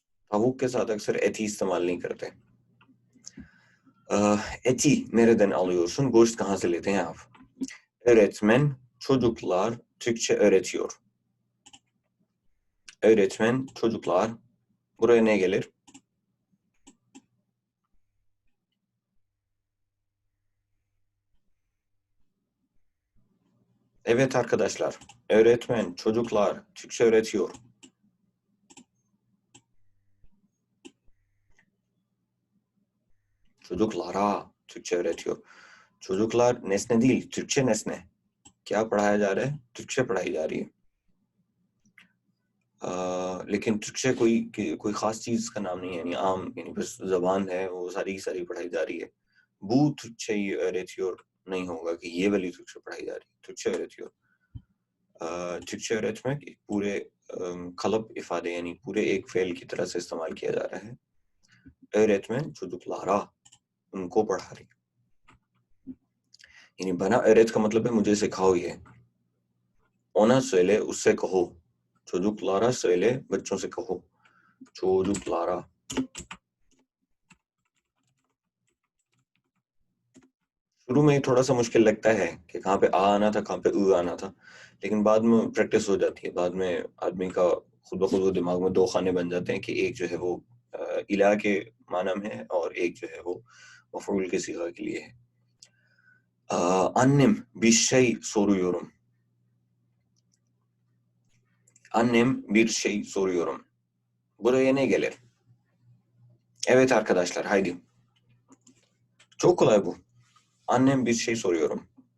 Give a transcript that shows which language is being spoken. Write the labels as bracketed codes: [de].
[ur] تاووک کے ساتھ اکثر ایتھی استعمال نہیں کرتے. ایتھی [tr] nereden alıyorsun, [ur] گوشت کہاں سے لیتے ہیں آپ. [tr] Öğretmen çocuklar Türkçe öğretiyor. Öğretmen çocuklar, buraya ne gelir? Evet arkadaşlar, öğretmen çocuklar Türkçe öğretiyor. Çocuklara Türkçe öğretiyor. Çocuklar nesne değil, Türkçe nesne. [ur] کیا پڑھایا جا رہا ہے؟ ترکشے پڑھائی جا رہی ہے. لیکن ترکشے کوئی خاص چیز کا نام نہیں ہے، یعنی عام، یعنی بس زبان ہے، وہ ساری کی ساری پڑھائی جا رہی ہے. بو [tr] ترکشے öğretiyor [ur] نہیں ہوگا کہ یہ والی ترکشے پڑھائی جا رہی ہے. ترکشے öğretiyor. ترکشے öğretmek پورے [tr] kalıp ifade [ur] یعنی پورے ایک فعل کی طرح سے استعمال کیا جا رہا ہے. [tr] öğretmen çocuklara، [ur] ان کو پڑھا رہی. یعنی بنا öğret کا مطلب ہے مجھے سکھاؤ یہ. [tr] ona söyle [ur] اس سے کہو. [tr] çocuklara söyle [ur] بچوں سے کہو. [tr] çocuklara. [ur] شروع میں تھوڑا سا مشکل لگتا ہے کہ کہاں پہ آ آنا تھا، کہاں پہ او آنا تھا، لیکن بعد میں پریکٹس ہو جاتی ہے. بعد میں آدمی کا خود بخود وہ دماغ میں دو خانے بن جاتے ہیں کہ ایک جو ہے وہ الہ کے معنی میں ہے اور ایک جو ہے وہ مفعول کے صیغہ کے لیے ہے. [tr] annem bir şey soruyorum. Annem bir şey soruyorum. Buraya ne gelir? Evet arkadaşlar, haydi. Çok kolay bu. Annem bir şey soruyorum.